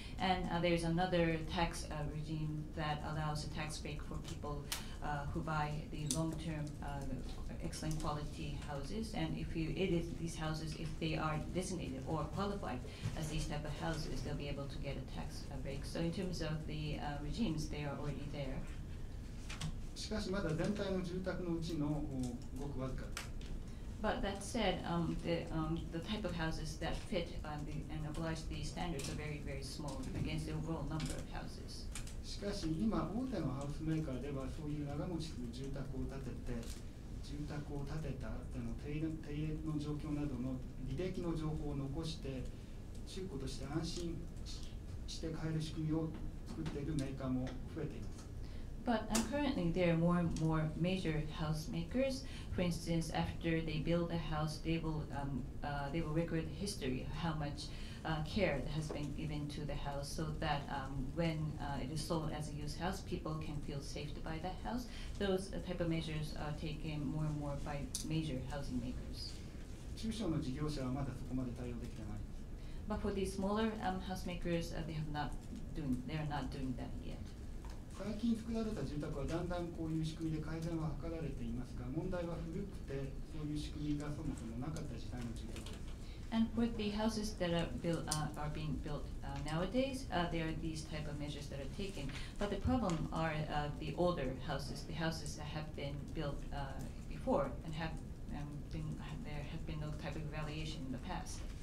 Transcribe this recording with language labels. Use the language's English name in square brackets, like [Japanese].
[English] And there is another tax regime that allows a tax break for people who buy the long-term excellent quality houses, and these houses, if they are designated or qualified as these type of houses, they'll be able to get a tax break. So in terms of the regimes, they are already there. [Japanese] しかしまだ全体の住宅のうちのごくわずかです。 [English] But that said, the type of houses that fit and oblige these standards are very, very small against the overall number of houses. [Japanese] しかし今大手のハウスメーカーではそういう長持ちする住宅を建てて住宅を建てた手入れの状況などの履歴の情報を残して中古として安心して買える仕組みを作っているメーカーも増えています。 [English] But currently there are more and more major house makers. For instance, after they build a house, they will record the history of how much care that has been given to the house, so that when it is sold as a used house, people can feel safe to buy that house. Those type of measures are taken more and more by major housing makers. [Japanese] 中小の事業者はまだそこまで対応できてないです。 [English] But for the smaller house makers, they are not doing that yet. [Japanese] 最近作られた住宅はだんだんこういう仕組みで改善は図られていますが、問題は古くてそういう仕組みがそもそもなかった時代の住宅です。 [English] And for the houses that are being built nowadays, there are these type of measures that are taken. But the problem are the older houses, the houses that have been built before and there have been no type of evaluation in the past.